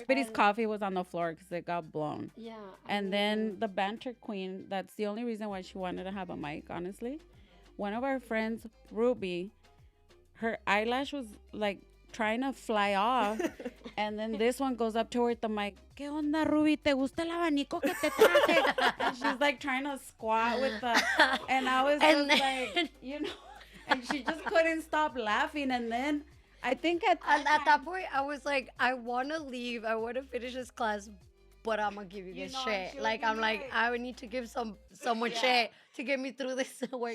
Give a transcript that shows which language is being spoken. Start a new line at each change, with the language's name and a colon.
English: Everybody's coffee was on the floor because it got blown. Yeah. And then the banter queen, that's the only reason why she wanted to have a mic, honestly. One of our friends, Ruby, her eyelash was like trying to fly off. And then this one goes up to her with the mic.
Spanish: ¿Qué onda, Ruby? ¿Te gusta el abanico que te traje?
English: And she's like trying to squat with the... And I was just like, you know... And she just couldn't stop laughing. And then I think at that point, I was like, I want to leave. I want to finish this class, but I'm going to give you this shit. Like, I'm like, I would need to give someone shit to get me through this workout.